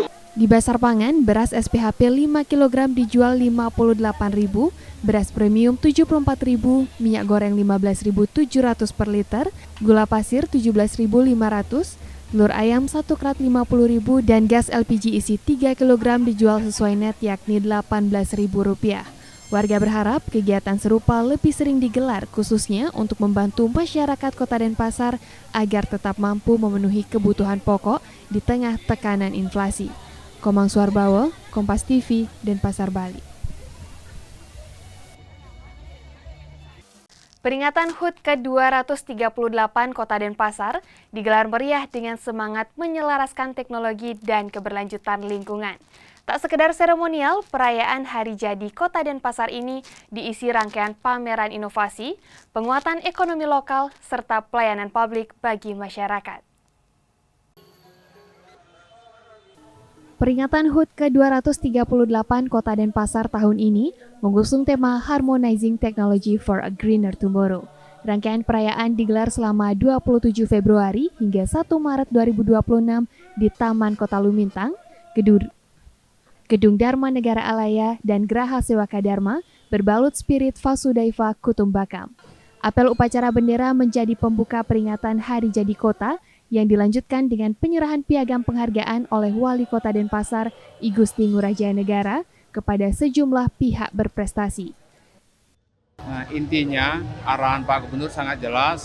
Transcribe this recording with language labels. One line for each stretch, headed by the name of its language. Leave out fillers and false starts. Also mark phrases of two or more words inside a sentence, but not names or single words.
Indonesian: Di Pasar Pangan, beras SPHP 5 kg dijual Rp58.000, beras premium Rp74.000, minyak goreng Rp15.700 per liter, gula pasir Rp17.500, telur ayam 1 krat Rp50.000 dan gas LPG isi 3 kg dijual sesuai net yakni Rp18.000. Warga berharap kegiatan serupa lebih sering digelar khususnya untuk membantu masyarakat Kota Denpasar agar tetap mampu memenuhi kebutuhan pokok di tengah tekanan inflasi. Komang Suarbawo, Kompas TV, Denpasar, Bali. Peringatan HUT ke-238 Kota Denpasar digelar meriah dengan semangat menyelaraskan teknologi dan keberlanjutan lingkungan. Tak sekedar seremonial, perayaan Hari Jadi Kota Denpasar ini diisi rangkaian pameran inovasi, penguatan ekonomi lokal, serta pelayanan publik bagi masyarakat. Peringatan HUT ke-238 Kota Denpasar tahun ini mengusung tema
English: Harmonizing Technology for a Greener Tomorrow.
Indonesian: Rangkaian perayaan digelar selama 27 Februari hingga 1 Maret 2026 di Taman Kota Lumintang, Gedung Dharma Negara Alaya, dan Geraha Sewaka Dharma berbalut spirit
Sanskrit: Vasudhaiva Kutumbakam.
Indonesian: Apel upacara bendera menjadi pembuka peringatan Hari Jadi Kota yang dilanjutkan dengan penyerahan piagam penghargaan oleh Wali Kota Denpasar I Gusti Ngurah Jaya Negara kepada sejumlah pihak berprestasi. Nah, intinya arahan Pak Gubernur sangat jelas.